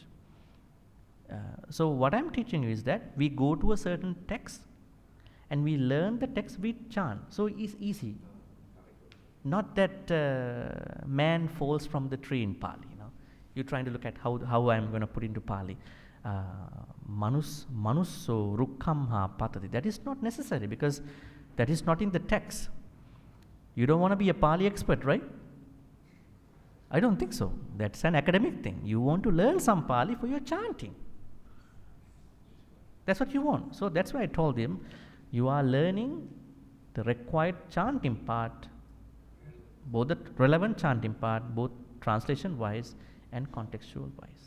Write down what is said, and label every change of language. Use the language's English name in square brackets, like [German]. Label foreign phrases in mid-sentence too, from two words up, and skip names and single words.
[English] So what I'm teaching you is that we go to a certain text and we learn the text with chant. So it's easy. Not that man falls from the tree in Pali. You're trying to look at how I'm going to put into Pali. [Pali] Manusso rukkam patati. [English] That is not necessary because that is not in the text. You don't want to be a Pali expert, right? I don't think so. That's an academic thing. You want to learn some Pali for your chanting. That's what you want. So that's why I told him, you are learning the required chanting part, both the relevant chanting part, both translation wise and contextual wise.